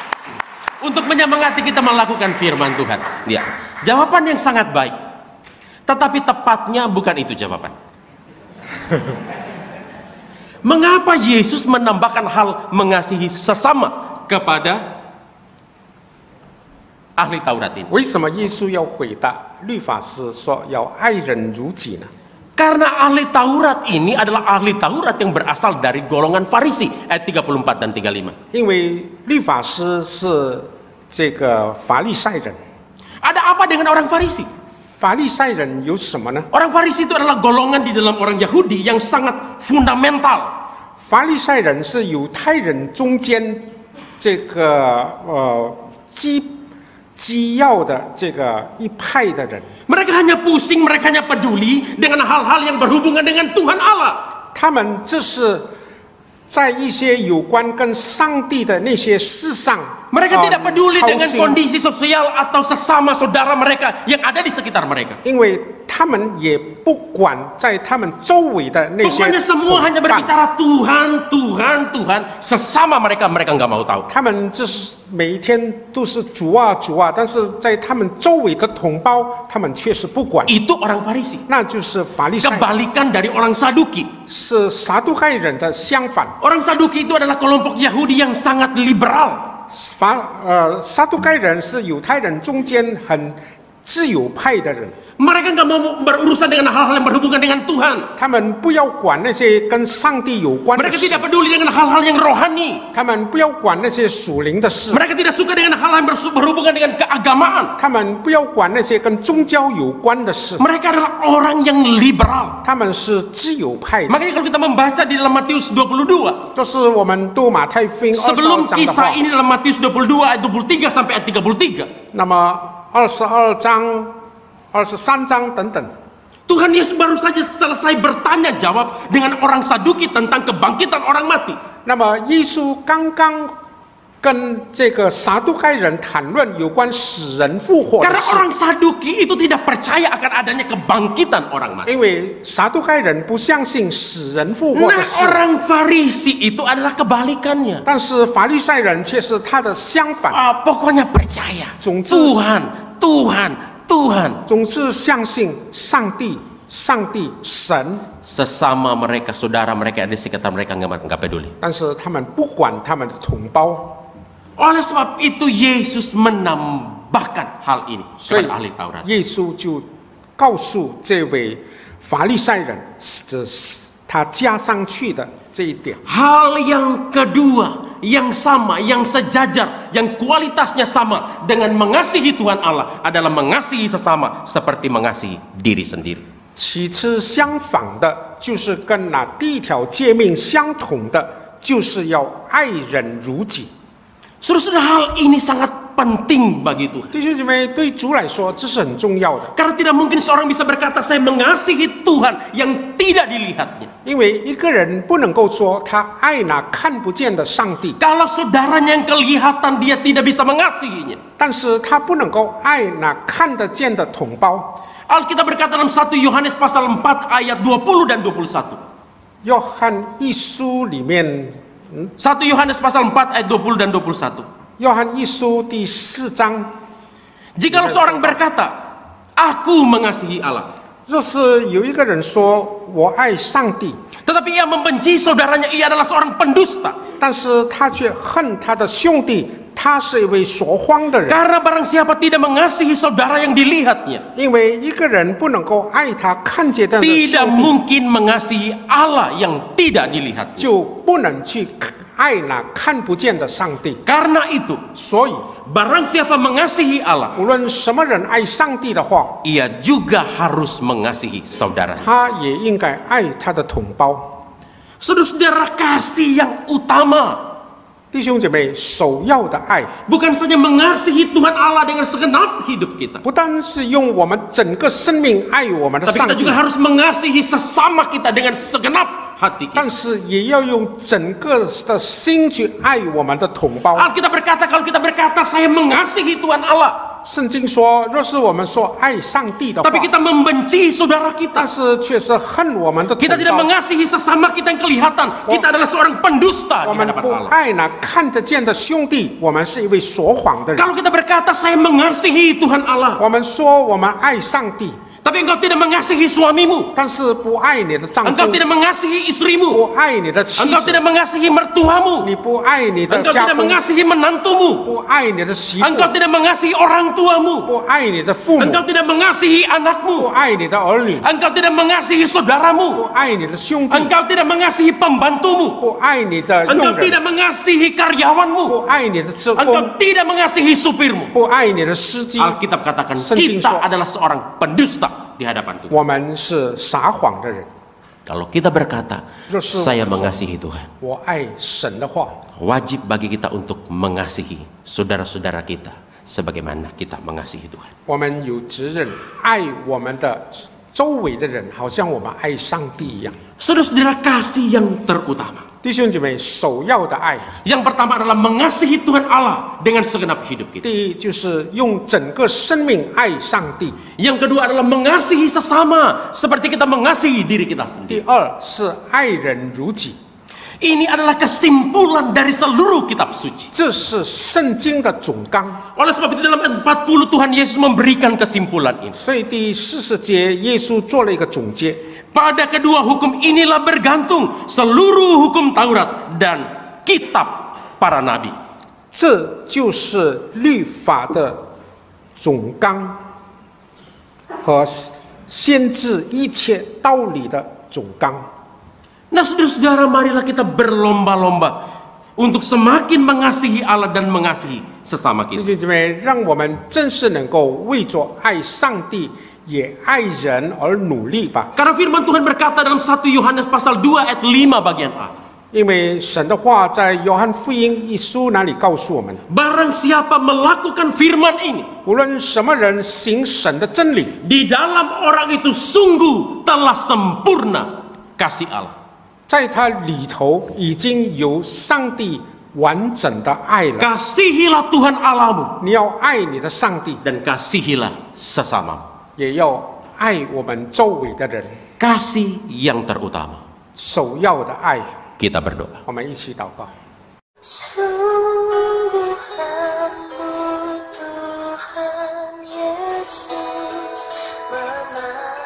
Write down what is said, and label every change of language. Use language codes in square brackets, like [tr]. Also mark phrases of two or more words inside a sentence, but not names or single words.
[id] Untuk menyemangati kita melakukan firman Tuhan. Ya, jawaban yang sangat baik. Tetapi tepatnya bukan itu jawaban. Mengapa Yesus menambahkan hal mengasihi sesama kepada ahli Taurat ini? [zh] 为什么耶稣要回答律法师说要爱人如己呢？ [id] Karena ahli Taurat ini adalah ahli Taurat yang berasal dari golongan Farisi, ayat 34 dan 35. [zh] 因为律法师是这个法利赛人， [id] Ada apa dengan orang Farisi? [zh] 法利赛人有什么呢？ [id] Orang Farisi itu adalah golongan di dalam orang Yahudi yang sangat fundamental. [zh] 法利赛人是犹太人中间这个基要的这个一派的人， [id] Mereka hanya pusing, mereka hanya peduli dengan hal-hal yang berhubungan dengan Tuhan Allah. [zh] 他们这是在一些有关跟上帝的那些事上， [id] Mereka tidak peduli [zh] 操 [id] dengan [zh] 心， [id] kondisi sosial atau sesama saudara mereka yang ada di sekitar mereka. [zh] 因为他们也不管在他们周围的那些 [id] Pokoknya semua hanya [zh] 同伴， [id] berbicara Tuhan, Tuhan, Tuhan. Sesama mereka nggak mau tahu. [zh] 他们就是每一天都是主啊主啊，但是在他们周围的同胞，他们却是不管， [id] Itu orang Farisi. [zh] 那就是法利赛人， [id] Kebalikan dari orang Saduki. [zh] 是撒都该人的相反。 [id] Orang Saduki itu adalah kelompok Yahudi yang sangat liberal. [zh] 撒都该人是犹太人中间很自由派的人。 [id] Mereka nggak mau berurusan dengan hal-hal yang berhubungan dengan Tuhan. [zh] 他们不要管那些跟上帝有关的 [id] Mereka [zh] 事， [id] tidak peduli dengan hal-hal yang rohani. [zh] 他们不要管那些属灵的事， [id] Mereka tidak suka dengan hal-hal yang berhubungan dengan keagamaan. [zh] 他们不要管那些跟宗教有关的事， [id] Mereka adalah orang yang liberal. [zh] 他们是自由派的。 [id] Makanya kalau kita membaca di dalam Matius 22, [zh] 就是我们读马太福音22 [id] sebelum [zh] 章的话 [id] kisah，ini dalam Matius 22 ayat 23 sampai ayat 33, [zh] 那么22章、23章等等， [id] Tuhan Yesus baru saja selesai bertanya jawab dengan orang Saduki tentang kebangkitan orang mati. [zh] 那么耶稣刚刚跟这个撒都该人谈论有关死人复活的 [id] Karena [zh] 事， [id] orang Saduki itu tidak percaya akan adanya kebangkitan orang mati. [zh] 因为撒都该人不相信死人复活 [id] Nah, [zh] 的事。 [id] orang Farisi itu adalah kebalikannya. [zh] 但是法利赛人却是他的相反， [id] Pokoknya percaya. [zh] Zong zhi. [id] Tuhan, Tuhan, Tuhan. [zh] 总是相信上帝、神， [id] Sesama mereka, saudara mereka di sekitar mereka nggak peduli. [zh] 但是他们不管他们的同胞， [id] Oleh sebab itu Yesus menambahkan hal ini [zh] 所以 [id] kepada ahli Taurat. [zh] 耶稣就告诉这位法利赛人，这是他加上去的这一点。 [id] Hal yang kedua, yang sama, yang sejajar, yang kualitasnya sama dengan mengasihi Tuhan Allah adalah mengasihi sesama seperti mengasihi diri sendiri. [zh] 其次，相反的，就是跟那第一条诫命相同的，就是要爱人如己。 [id] Saudara-saudara, hal ini sangat penting bagi Tuhan. [zh] 弟兄姐妹，对主来说，这是很重要的， [id] Karena tidak mungkin seorang bisa berkata saya mengasihi Tuhan yang tidak dilihatnya. [zh] 因为一个人不能够说他爱那看不见的上帝， [id] Kalau saudaranya yang kelihatan dia tidak bisa mengasihinya. [zh] 但是他不能够爱那看得见的同胞。 [id] Alkitab berkata dalam 1 Yohanes pasal 4 ayat 20 dan 21. [zh] 约翰一书里面， [id] 1 Yohanes pasal 4 ayat 20 dan 21. [zh] 约翰一书第4章， [id] Jikalau seorang berkata, aku mengasihi Allah, [zh] 若是有一个人说我爱上帝， [id] tetapi ia membenci saudaranya, ia adalah seorang pendusta. [zh] 但是他却恨他的兄弟，他是一位说谎的人。 [id] Karena barang siapa tidak mengasihi saudara yang dilihatnya, [zh] 因为一个人不能够爱他看见的 [id] tidak [zh] 兄弟， [id] mungkin mengasihi Allah yang tidak dilihat. [zh] 就不能去爱那看不见的上帝。 [id] Karena itu, [zh] 所以， [id] barang siapa mengasihi Allah, [zh] 无论什么人爱上帝的话， [id] ia juga harus mengasihi saudaranya. [zh] 他也应该爱他的同胞。 [id] Saudara-saudara, kasih yang utama [zh] 弟兄姐妹，首要的爱， [id] bukan saja mengasihi Tuhan Allah dengan segenap hidup kita, [zh] 不单是用我们整个生命爱我们的 [id] tapi [zh] 上 [id] kita [zh] 帝 [id] juga，harus mengasihi sesama kita dengan segenap hati kita. [zh] 但是也要用整个的心去爱我们的同胞。 [id] Alkitab berkata, kalau kita berkata saya mengasihi Tuhan Allah, [zh] 圣经说，若是我们说爱上帝的话， [id] tapi kita membenci saudara kita, [zh] 但是却是恨我们的同 [id] kita tidak [zh] 胞， [id] mengasihi sesama kita yang kelihatan, kita adalah seorang pendusta [zh] 我 [id] di [zh] 们 [id] hadapan [zh] 不 [id] Allah. [zh] 爱那看得见的兄弟，我们是一位说谎的人。 [id] Kalau kita berkata saya mengasihi Tuhan Allah, [zh] 我们说我们爱上帝， [id] tapi engkau tidak mengasihi suamimu, [zh] 但是不爱你的丈夫， [id] engkau tidak mengasihi istrimu, [zh] 不爱你的妻 [id] engkau [zh] 子， [id] tidak mengasihi mertuamu, [zh] 你不爱你的 [id] engkau [zh] 家 [id] tidak [zh] 夫， [id] mengasihi menantumu, [zh] 不爱你的媳妇， [id] engkau tidak mengasihi orang tuamu, [zh] 不爱你的父母， [id] engkau tidak mengasihi [zh] 不 [id] anakmu, [zh] 爱你的儿女， [id] engkau tidak mengasihi saudaramu, [zh] 不爱你的兄弟， [id] engkau tidak mengasihi pembantumu, [zh] 不爱你的 [id] engkau [zh] 佣人， [id] tidak mengasihi karyawanmu, [zh] 不爱你的职 [id] engkau [zh] 工， [id] tidak mengasihi supirmu. [zh] 不爱你的司机。 [id] Alkitab katakan [zh] 圣经说 [id] kita adalah seorang pendusta di hadapan Tuhan. [zh] 我们是撒谎的人。 [id] Kalau kita berkata [zh] 若是 [id] saya mengasihi Tuhan, [zh] 我爱神的话， [id] wajib bagi kita untuk mengasihi saudara-saudara kita sebagaimana kita mengasihi Tuhan. [zh] 我们有责任爱我们的周围的人，好像我们爱上帝一样。 [id] Saudara-saudara, kasih yang terutama, [zh] 弟兄姐妹，首要的爱， [id] yang pertama adalah mengasihi Tuhan Allah dengan segenap hidup kita. [zh] 第一就是用整个生命爱上帝； [id] Yang kedua adalah mengasihi sesama seperti kita mengasihi diri kita [zh] 第 [id] sendiri. [zh] 二是爱人如己。 [id] Ini adalah kesimpulan dari seluruh kitab suci. [zh] 这是圣经的总纲。 [id] Oleh sebab itu dalam 40 Tuhan Yesus memberikan kesimpulan ini. [zh] 所以第40节，耶稣做了一个总结。 [id] Pada kedua hukum inilah bergantung seluruh hukum Taurat dan kitab para nabi. [zh] 这就是律法的总纲和先知一切道理的总纲。 [id] Nah, saudara-saudara, marilah kita berlomba-lomba untuk semakin mengasihi Allah dan mengasihi sesama [zh] 弟 [id] kita. [zh] 兄姐妹，让我们真是能够为着爱上帝也爱人而努力吧。 [id] Karena firman Tuhan berkata dalam 1 Yohanes pasal 2 ayat 5 bagian A. [zh] 因为神的话在约翰福音一书那里告诉我们， [id] Barang siapa melakukan firman ini, [zh] 无论什么人行神的真理， [id] di dalam orang itu sungguh telah sempurna kasih Allah. [zh] 在他里头已经有上帝完整的爱了。 [id] Kasihilah Tuhan Allahmu [zh] 你要爱你的上帝， [id] dan kasihilah sesamamu. [zh] 也要爱我们周围的人。 [id] Kasih yang terutama. [zh] 首要的爱， [id] Kita berdoa. [zh] 我们一起祷告。 [id] Sungguh aku Tuhan Yesus